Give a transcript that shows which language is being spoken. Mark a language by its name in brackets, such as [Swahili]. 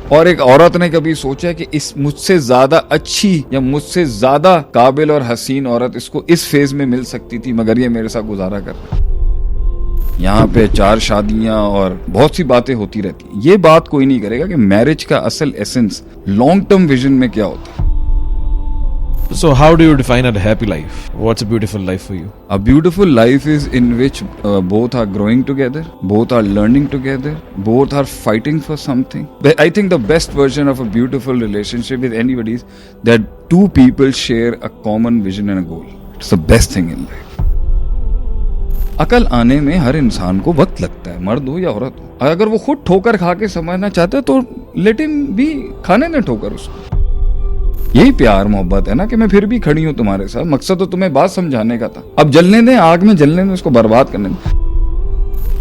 [Urdu] اور ایک عورت نے کبھی سوچا کہ اس مجھ سے زیادہ اچھی یا مجھ سے زیادہ قابل اور حسین عورت اس کو اس فیز میں مل سکتی تھی مگر یہ میرے ساتھ گزارا کر رہا ہے. یہاں پہ 4 شادیاں اور بہت سی باتیں ہوتی رہتی ہیں. یہ بات کوئی نہیں کرے گا کہ میرج کا اصل ایسنس لانگ ٹرم ویژن میں کیا ہوتا ہے. [English] So how do you define a happy life? What's a beautiful life for you? A beautiful life is in which both are growing together, both are learning together, both are fighting for something. I think the best version of a beautiful relationship with anybody is that 2 people share a common vision and a goal. It's the best thing in life. [Urdu] عقل آنے میں ہر انسان کو وقت لگتا ہے, مرد ہو یا عورت ہو. اگر وہ خود ٹھوکر کھا کے سمجھنا چاہتا ہے تو لیٹ ہم بھی کھانے دیں ٹھوکر اس کو. یہی پیار محبت ہے نا کہ میں پھر بھی کھڑی ہوں تمہارے ساتھ. مقصد تو تمہیں بات سمجھانے کا تھا. اب جلنے دیں, آگ میں جلنے دیں, اس کو برباد کرنے دیں.